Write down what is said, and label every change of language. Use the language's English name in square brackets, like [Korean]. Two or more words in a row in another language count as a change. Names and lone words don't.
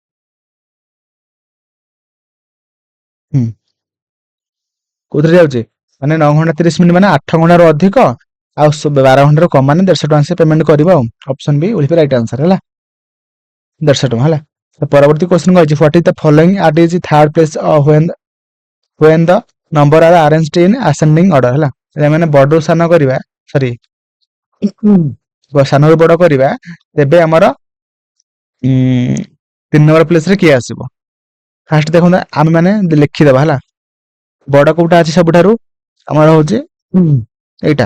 [Odia] କୋଉଥିରେ ଯାଉଛି? ମାନେ 9 ଘଣ୍ଟା 30 ମିନିଟ୍ ମାନେ 8 ଘଣ୍ଟାରୁ ଅଧିକ ଆଉ 12 ଘଣ୍ଟାରୁ କମ ମାନେ 150 ଟଙ୍କା ସେ ପେମେଣ୍ଟ କରିବ ଆଉ। [English] option B will be right answer [Odia] ହେଲା 150 ଟଙ୍କା ହେଲା। ତ ପରବର୍ତ୍ତୀ କ୍ୱେଶ୍ଚନ କହିଛି [English] what is the following at is third place when the number are arranged in ascending order ହେଲା। [Odia] ମାନେ ବଡରୁ ସାନ କରିବା ସରି ସାନରୁ ବଡ କରିବା ତେବେ ଆମର 3 [English] number place [Odia] ରେ କିଏ ଆସିବ। ଫାଷ୍ଟ ଦେଖନ୍ତୁ ଆମେ ମାନେ ଲେଖିଦେବା ହେଲା। ବଡ କୋଉଟା ଅଛି ସବୁଠାରୁ ଆମର ହଉଛି ଏଇଟା।